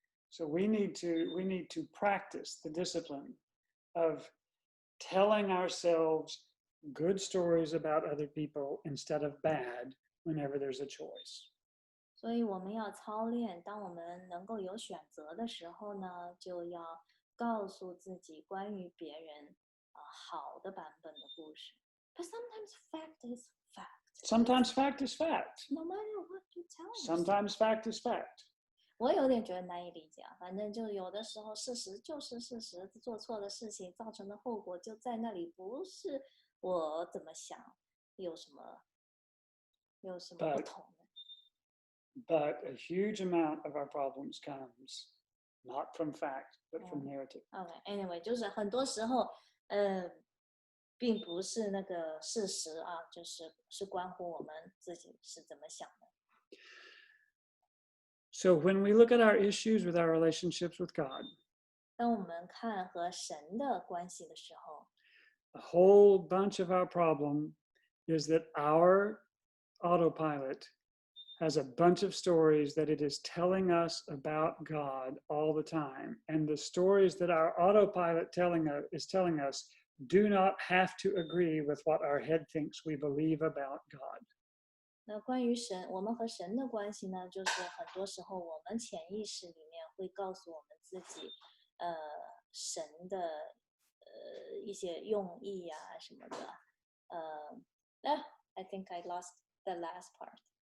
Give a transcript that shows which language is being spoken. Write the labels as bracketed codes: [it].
[en] So we need to practice the discipline of telling ourselves good stories about other people instead of bad whenever there's a choice. [zh] 所以我们要操练，当我们能够有选择的时候呢，就要告诉自己关于别人好的版本的故事。 [en] But sometimes fact is fact. Sometimes fact is fact. No matter what you tell me. Sometimes fact is fact. [zh] 我有点觉得难以理解啊，反正就有的时候事实就是事实，做错的事情造成的后果就在那里，不是我怎么想，有什么不同的。 [en] But a huge amount of our problems comes not from fact, but from narrative. Anyway, [zh] 就是很多时候，并不是那个事实啊，是关乎我们自己是怎么想的。 [en] So when we look at our issues with our relationships with God, [zh] 当我们看和神的关系的时候， [en] a whole bunch of our problem is that our autopilot has a bunch of stories that it is telling us about God all the time. And the stories that our autopilot is telling us do not have to agree with what our head thinks we believe about God. [zh] 那关于神，我们和神的关系呢，就是很多时候我们潜意识里面会告诉我们自己，神的一些用意啊什么的。 [en] I think I lost the last part.